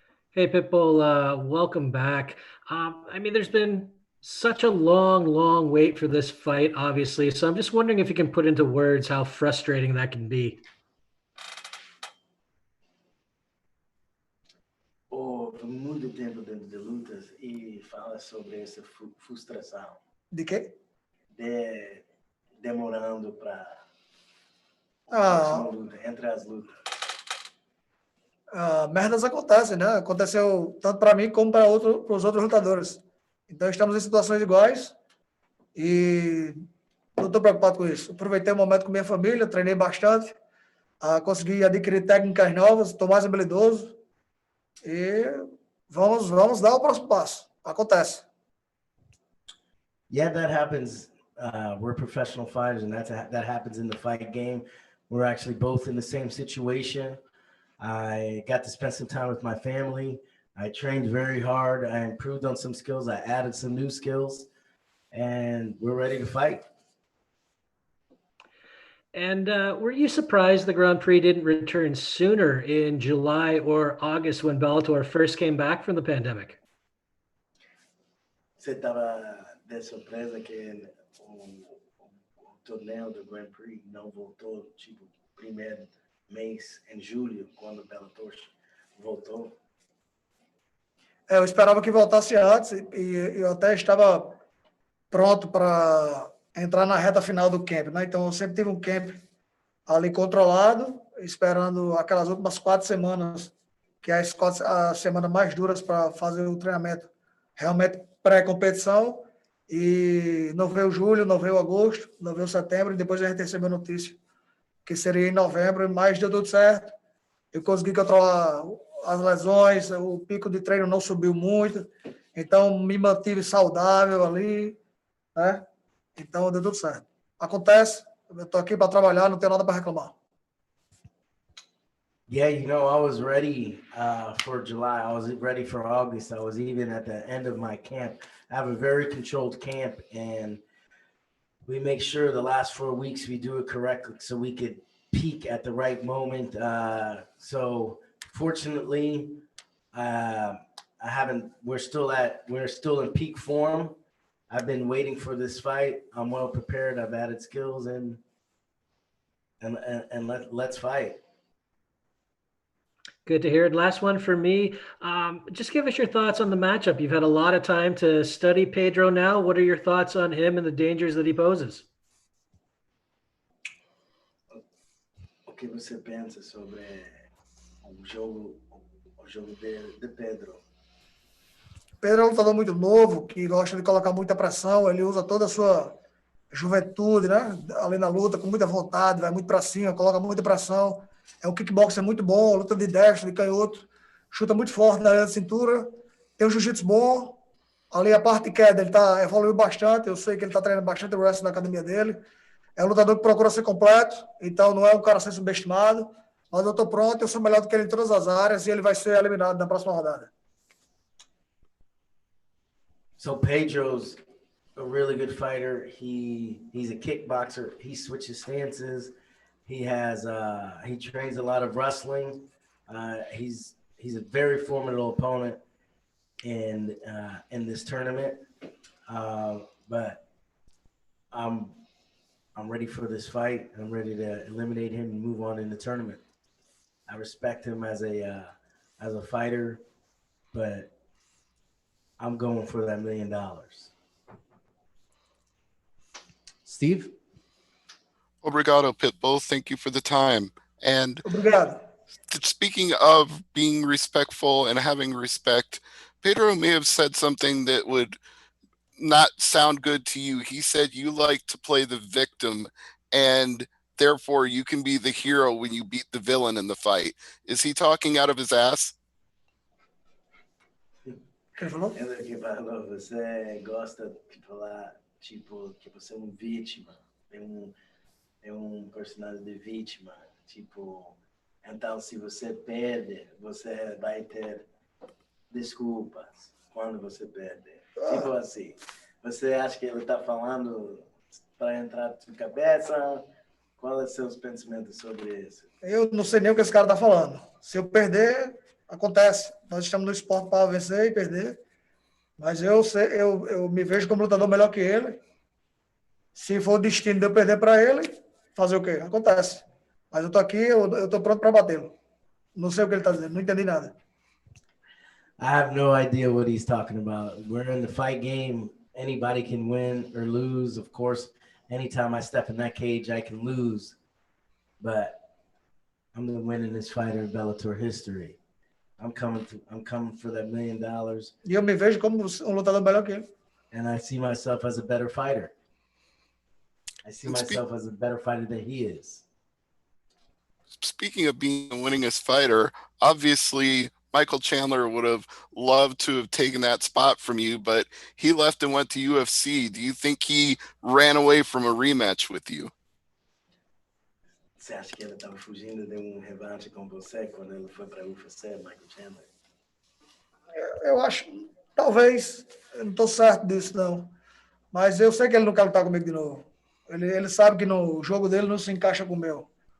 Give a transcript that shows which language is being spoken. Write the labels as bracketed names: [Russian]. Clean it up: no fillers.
[English] Hey, Pitbull, welcome back. There's been such a long wait for this fight, obviously. So I'm just wondering if you can put into words how frustrating that can be. [Portuguese] Muito tempo dentro de lutas e fala sobre essa frustração. De quê? Demorando para luta, entre as lutas. Merdas acontecem, né? Aconteceu tanto para mim como para os outros lutadores. Então estamos em situações iguais e não estou preocupado com isso. Aproveitei o momento com minha família, treinei bastante, consegui adquirir técnicas novas, estou mais habilidoso e vamos dar o próximo passo. Acontece. [English] Yeah, that happens. We're professional fighters, and that happens in the fight game. We're actually both in the same situation. I got to spend some time with my family. I trained very hard. I improved on some skills. I added some new skills, and we're ready to fight. And were you surprised the Grand Prix didn't return sooner in July or August when Bellator first came back from the pandemic? [Portuguese] Você estava de surpresa que o torneio do Grand Prix não voltou, tipo, primeiro mês em julho, quando o Bellator voltou? Eu esperava que voltasse antes e eu até estava pronto para entrar na reta final do camp, né? Então eu sempre tive um camp ali controlado, esperando aquelas últimas 4 semanas, que é as semanas mais duras para fazer o treinamento realmente pré-competição, e não veio julho, não veio agosto, não veio setembro, e depois a gente recebeu a notícia que seria em novembro, mas deu tudo certo. Eu consegui controlar as lesões, o pico de treino não subiu muito, então me mantive saudável ali, né? Então deu tudo certo. Acontece, eu estou aqui para trabalhar, não tenho nada para reclamar. [English] Yeah, I was ready for July. I was ready for August. I was even at the end of my camp. I have a very controlled camp, and we make sure the last 4 weeks we do it correctly so we could peak at the right moment. So fortunately, we're still in peak form. I've been waiting for this fight. I'm well prepared. I've added skills and let's fight. Good to hear. And last one for me. Just give us your thoughts on the matchup. You've had a lot of time to study Pedro now. What are your thoughts on him and the dangers that he poses? [Portuguese] O que você pensa sobre o jogo de Pedro? Pedro é um lutador muito novo, que gosta de colocar muita pressão, ele usa toda a sua juventude, né? Ali na luta, com muita vontade, vai muito para cima, coloca muita pressão. É um kickboxer muito bom, luta de destro, de canhoto, chuta muito forte na área da cintura, tem um jiu-jitsu bom, ali a parte de queda ele evoluiu bastante, eu sei que ele está treinando bastante o wrestling na academia dele, é um lutador que procura ser completo, então não é um cara a ser subestimado, mas eu estou pronto, eu sou melhor do que ele em todas as áreas e ele vai ser eliminado na próxima rodada. [English] So Pedro's a really good fighter. He's a kickboxer. He switches stances. He trains a lot of wrestling. He's a very formidable opponent in this tournament. But I'm ready for this fight. I'm ready to eliminate him and move on in the tournament. I respect him as a fighter, but I'm going for that $1 million. Steve? [Portuguese] Obrigado, [English] Pitbull. Thank you for the time. And [Portuguese] Obrigado. [English] Speaking of being respectful and having respect, Pedro may have said something that would not sound good to you. He said you like to play the victim, and therefore you can be the hero when you beat the villain in the fight. Is he talking out of his ass? [Portuguese] Ele que falou, você gosta de falar, tipo, que você é vítima, é um personagem de vítima, tipo, então se você perde, você vai ter desculpas quando você perde, tipo assim. Você acha que ele está falando para entrar na sua cabeça? Qual é seus pensamentos sobre isso? Eu não sei nem o que esse cara está falando. Se eu perder, acontece. Nós estamos no esporte para vencer e perder. Mas eu me vejo como lutador melhor que ele. Se for o destino de eu perder para ele, fazer o quê? Acontece. Mas eu estou aqui, eu estou pronto para batê-lo. Não sei o que ele está dizendo, não entendi nada. [English] I have no idea what he's talking about. We're in the fight game. Anybody can win or lose. Of course, anytime I step in that cage, I can lose. But I'm the winningest fighter in Bellator history. I'm coming for that $1 million. [Portuguese] E eu me vejo como um lutador melhor que ele. [English] And I see myself as a better fighter. I see myself as a better fighter than he is. Speaking of being the winningest fighter, obviously Michael Chandler would have loved to have taken that spot from you, but he left and went to UFC. Do you think he ran away from a rematch with you? [Portuguese] Você acha que ele estava fugindo de revanche com você quando ele foi para a UFC, Michael Chandler? Eu acho, talvez, eu não estou certo disso, não. Mas eu sei que ele não quer lutar comigo de novo. Ele sabe que no jogo dele não se encaixa com o meu.